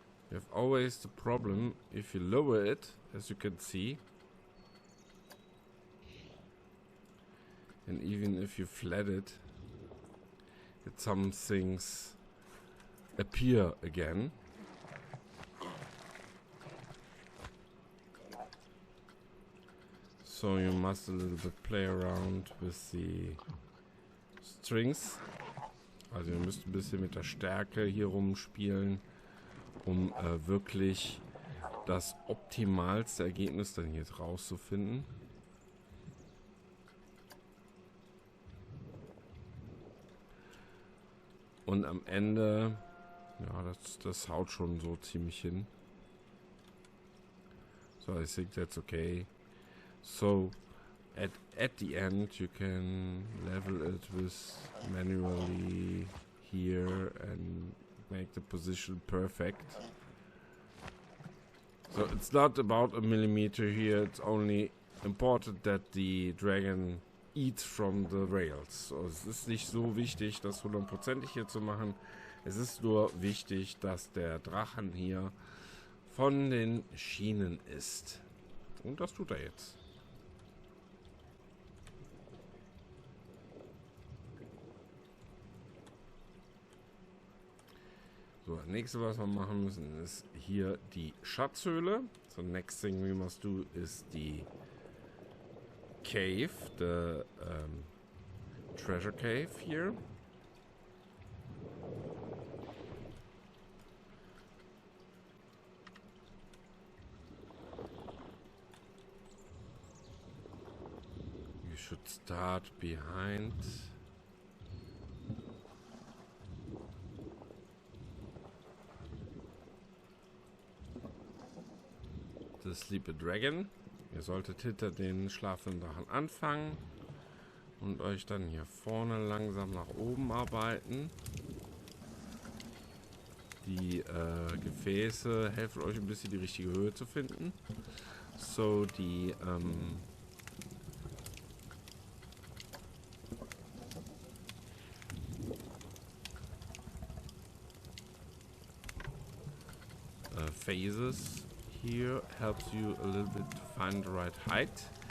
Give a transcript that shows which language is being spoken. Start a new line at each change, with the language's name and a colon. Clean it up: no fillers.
English: You have always the problem if you lower it, as you can see, and even if you flat it, that some things appear again. So you must a little bit play around with the strings.
German: Also ihr müsst ein bisschen mit der Stärke hier rumspielen, um wirklich das optimalste Ergebnis dann hier rauszufinden. Und am Ende, ja, das haut schon so ziemlich hin.
English: So, I think that's okay. So at the end you can level it with manually here and make the position perfect. So it's not about a millimeter here, it's only important that the dragon eats from the rails.
German: So, es ist nicht so wichtig, das 100%ig hier zu machen. Es ist nur wichtig, dass der Drachen hier von den Schienen isst. Und das tut er jetzt. So, das nächste, was wir machen müssen, ist hier die Schatzhöhle.
English: So, next thing we must do is the cave, the treasure cave here. You should start behind. The Sleepy Dragon.
German: Ihr solltet hinter den schlafenden Drachen anfangen und euch dann hier vorne langsam nach oben arbeiten. Die Gefäße helfen euch ein bisschen die richtige Höhe zu finden.
English: So die phases here helps you a little bit to find the right height.